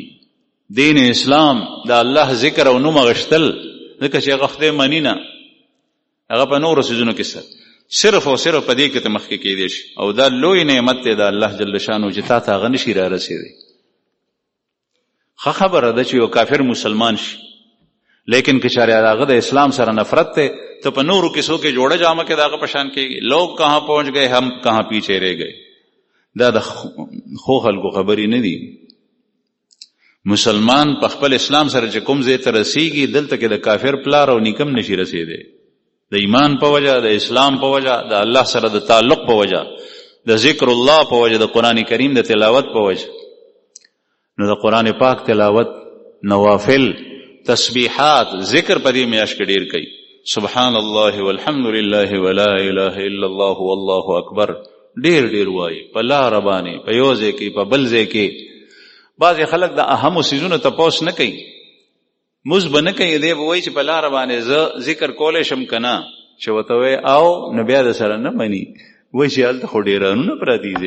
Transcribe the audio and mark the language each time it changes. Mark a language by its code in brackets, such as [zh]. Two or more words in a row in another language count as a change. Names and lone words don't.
[ps] دین اسلام د الله ذکر او نوم غشتل، ځکه چې هغه خدای مني نه، هغه په نورو څیزونو کې صرف او صرف په دې کې ته مخکې کېدی شي. او دا لوی نعمت دی د الله [ar] جل شانه [ps] چې تا ته هغه نشي را رسېدی. ښه خبره ده چې یو کافر مسلمان شي، لیکن که چارے هغه د اسلام سره نفرت ته، تو په نورو کیسو کې جوړه جامه کې داغه پشان کېږي. [ur] لوگ کہاں پہنچ گئے، ہم کہاں پیچھے رہ گئے. [ps] دا د خو خلکو خبرې نه دي. مسلمان په خپل اسلام سره چې کوم ځای ته رسیږي، دلته کې د کافر پلار او نیکم نشي رسېدی. د ایمان په وجه، د اسلام په وجه، د الله سره د تعلق په وجه، د ذکر الله په وجه، د قرآن کریم د تلاوت په وجه. نو د قرآن پاک تلاوت، نوافل، تسبیحات، ذکر په دې میاشت کې ډېر کوي. [ar] سبحان الله والحمد لله ولا اله الا الله والله اکبر ډېر ډېر وایي. [ps] په لاره باندې، په یو ځای کې، په بل ځای کې. بعضې خلک د اهمو څیزونو تپوس نه کوي، موږ به نه کوي، دی به وایي چې په لاره باندې زه ذکر کولی شم که نه، چې ورته وایي او نو بیا د سره نه مني، وایي چې هلته خو ډېرانونه پراتی دی.